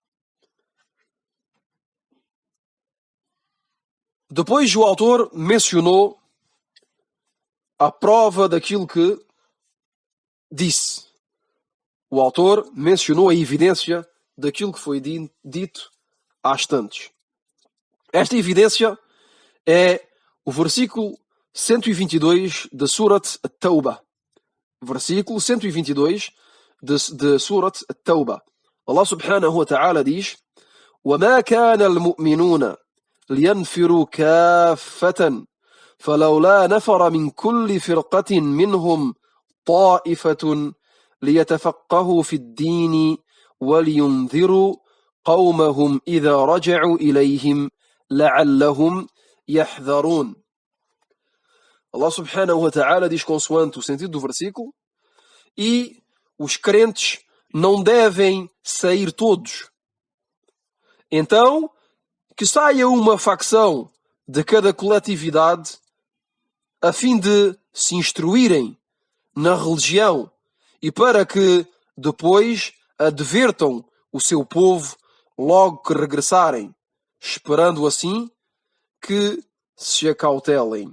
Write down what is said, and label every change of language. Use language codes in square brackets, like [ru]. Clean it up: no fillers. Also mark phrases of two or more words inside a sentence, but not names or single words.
[pt] Depois o autor mencionou a prova daquilo que disse. O autor mencionou a evidência daquilo que foi dito há instantes. Esta evidência é o versículo 122 da Surat At-Tawbah. Versículo 122 de Surat At-Tawbah. [ar] الله سبحانه وتعالى diz: وَمَا كَانَ الْمُؤْمِنُونَ لِيَنْفِرُوا كَافَّةً فَلَوْلَا نَفَرَ مِنْ كُلِّ فِرْقَةٍ مِنْهُمْ طَائِفَةٌ لِيَتَفَقَّهُوا فِي الدِّينِ وَلِيُنْذِرُوا قَوْمَهُمْ إِذَا رَجَعُوا إِلَيْهِمْ لَعَلَّهُمْ يَحْذَرُونَ. الله سبحانه وتعالى [pt] diz consoante o sentido do versículo: e os crentes não devem sair todos. Então, que saia uma facção de cada coletividade a fim de se instruírem na religião e para que depois advertam o seu povo logo que regressarem, esperando assim que se acautelem.